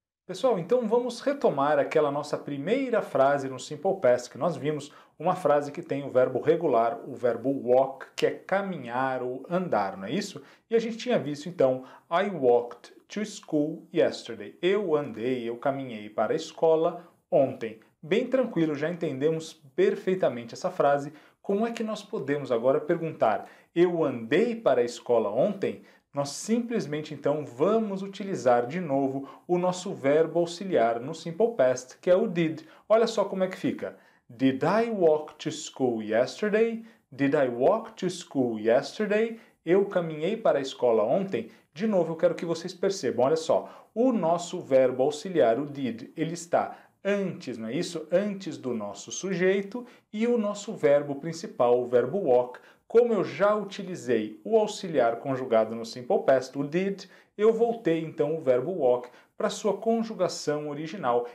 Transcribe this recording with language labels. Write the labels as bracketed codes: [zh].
[pt] Pessoal, então vamos retomar aquela nossa primeira frase no Simple Past que nós vimos, uma frase que tem o verbo regular, o verbo walk, que é caminhar ou andar, não é isso? E a gente tinha visto então, [en] I walked to school yesterday. [pt] Eu andei, eu caminhei para a escola ontem. Bem tranquilo, já entendemos perfeitamente essa frase. Como é que nós podemos agora perguntar, eu andei para a escola ontem? Nós simplesmente então vamos utilizar de novo o nosso verbo auxiliar no Simple Past, que é o did. Olha só como é que fica. [en] Did I walk to school yesterday? Did I walk to school yesterday? [pt] Eu caminhei para a escola ontem. De novo, eu quero que vocês percebam, olha só, o nosso verbo auxiliar, o did, ele está antes, não é isso? Antes do nosso sujeito e o nosso verbo principal, o verbo walk. Como eu já utilizei o auxiliar conjugado no Simple Past, o did, eu voltei então o verbo walk para sua conjugação original.